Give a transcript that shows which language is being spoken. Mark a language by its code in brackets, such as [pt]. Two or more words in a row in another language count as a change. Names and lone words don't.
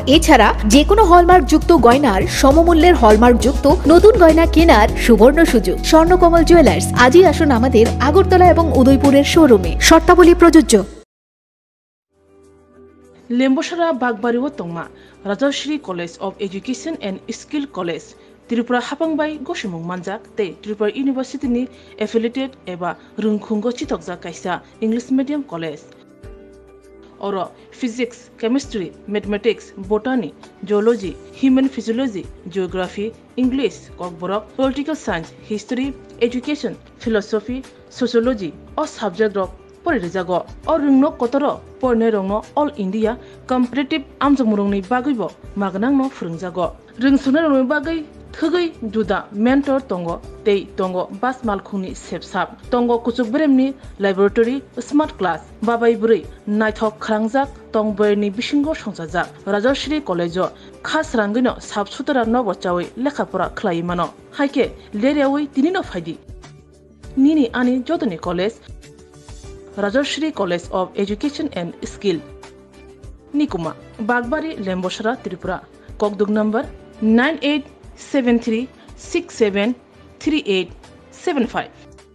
[bn] এছাড়া যে কোনো হলমার্ক যুক্ত গয়নার সমমূল্যের হলমার্ক যুক্ত নতুন গয়না কেনার সুবর্ণ সুযোগ। স্বর্ণকমল জুয়েলার্স, আজই আসুন আমাদের আগরতলা এবং উদয়পুরের শোরুমে। শর্তাবলী প্রযোজ্য। [trp] লেম্বসারা বাগবাড়িও তংমা রাজশ্রী কলেজ অফ এডুকেশন এন্ড স্কিল কলেজ त्रिपुरा हापांबाई गसुमुं मानजाक ते त्रिपुरा यूनिवर्सिटी एफिलिएटेड एबा रुंखुंगो चितकजा कायसा [en] English medium college [trp] और [en] physics chemistry mathematics botany geology human physiology geography English [trp] ककबरक [en] political science history education philosophy sociology [trp] और सब्जेक्ट रक परिरेजागो और रुंगनो कतर परने रंगनो [en] all India competitive [trp] आमजमुरंनि बागैबो मागनांनो फोरोंजागो रोंसुनो रंगनि बागै थगै जुदा मेंटर तंगो तेई तंगो बास मालखुंनि सेबसाब तंगो कुचुक ब्रेमनि [en] laboratory smart class [trp] बाबाई बुरै नायथक खालांजाक तंबरनि बिसिंगो संजाजाक राजश्री कलेजो खास रांगैनो साबसुतरा नबचावै लेखाफोरा खलायै मानो हायके लेरियावै तिनिनो फायदि निनि आनि जतनि कलेज राजश्री कलेज ऑफ एजुकेशन एंड स्किल निकुमा बागबाड़ी लेम्बसारा त्रिपुरा ककदुग नंबर 9873673875।